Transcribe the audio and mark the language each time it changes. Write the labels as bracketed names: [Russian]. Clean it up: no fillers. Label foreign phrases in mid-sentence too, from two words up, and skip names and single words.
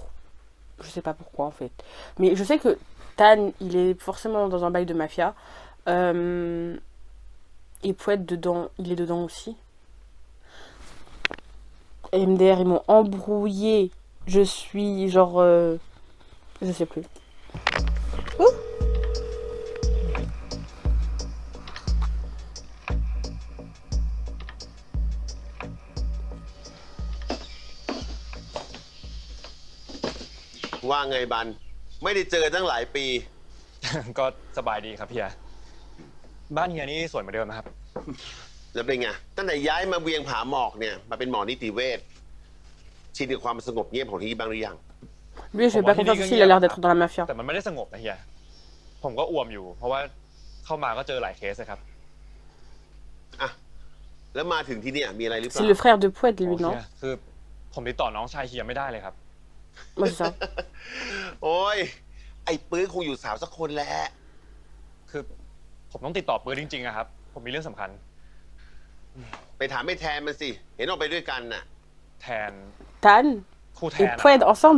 [French] Je sais pas pourquoi, en fait. Mais je sais que Tan, il est forcément dans un bail de mafia. Et Poète, dedans, il est dedans aussi. MDR, ils m'ont embrouillé. Je suis genre... je sais plus. Ouh. [Thai] ว่าไงบัน ไม่ได้เจอตั้งหลายปี ก็สบายดีครับเฮีย บ้านเฮียนี่สวยเหมือนเดิมนะครับ แล้วเป็นไง ตั้งแต่ย้ายมาเวียงผาหมอกเนี่ย มาเป็นหมอนิติเวชชินกับความสงบเงียบของที่บ้างหรือยัง [French] Lui, je fais pas confiance aussi, il a l'air d'être dans la mafia. [Thai] แต่มันไม่ได้สงบนะเฮีย ผมก็อ่วมอยู่ เพราะว่าเข้ามาก็เจอหลายเคสเลยครับ อ่ะ แล้วมาถึงที่เนี่ยมีอะไรหรือเปล่า [French] C'est le frère de Poète, lui, [Thai] โอเค [French] non? [Thai] คือผมติดต่อน้องชายเฮียไม่ได้เลยครับ [French] Moi, c'est ça. [Thai] โอ้ย ไอ้ปื้อคงอยู่สาวสักคนแหละ คือผมต้องติดต่อปื้อจริงๆอะครับ ผมมีเรื่องสำคัญ ไปถามไอ้แทนมันสิ เห็นออกไปด้วยกันน่ะ แทน [French] Tan [Thai] ครูแท [French] et [Thai] น [French] Poète ensemble.